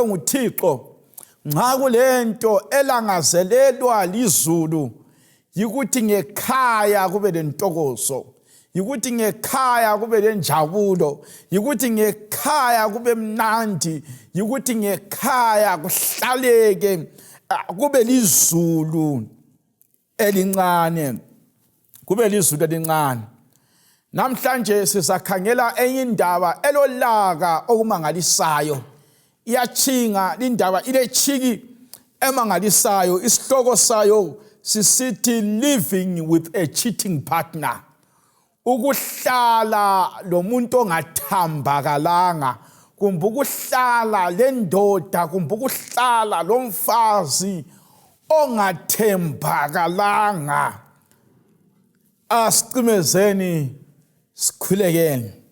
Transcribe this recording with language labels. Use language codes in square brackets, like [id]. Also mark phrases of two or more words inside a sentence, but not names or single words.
[nd] nguThixo, nxa kulento elangazelelwa lizulu, yikuthi ngekhaya kube lentokozo, yikuthi ngekhaya kube lenjabulo, yikuthi ngekhaya kube mnandi, yikuthi ngekhaya kuhlaleke kube lizulu elincane, kube lizulu elincane. Namhlanje sisakhangela enye indaba elolaka okumangalisayo. Iyachinga indaba ilechiki emangalisayo, isihloko sayo sisithi [en] living with a cheating partner. [nd] Ukuhlala lomuntu ongathambakalanga, kumbe ukuhlala lendoda, kumbe ukuhlala lomfazi ongathembakalanga. Asicimezeni sikhulekeni.